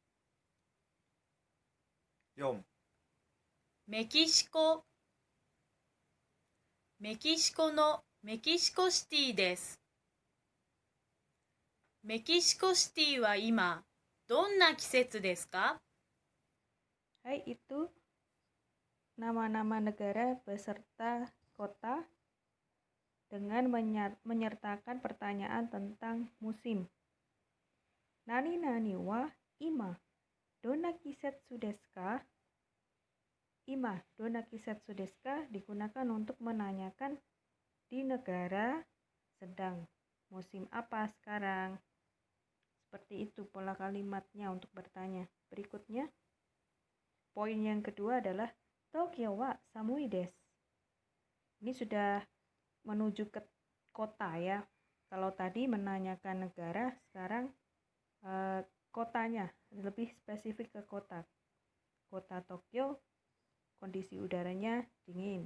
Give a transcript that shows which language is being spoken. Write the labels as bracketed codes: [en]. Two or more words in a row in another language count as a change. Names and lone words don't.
[ja] 4、メキシコ、メキシコのメキシコシティです。メキシコシティは今、どんな季節ですか？ [id] Hai, itu nama-nama negara beserta kota dengan menyertakan pertanyaan tentang musim. [ja] 何々は今どんな季節ですか? 今どんな季節ですか [id] digunakan untuk menanyakan di negara sedang musim apa sekarang. Seperti itu pola kalimatnya untuk bertanya. Berikutnya, poin yang kedua adalah [ja] 東京は寒いです. [id] Ini sudah menuju ke kota ya. Kalau tadi menanyakan negara, sekarang kotanya, lebih spesifik ke kota. Kota Tokyo, kondisi udaranya dingin.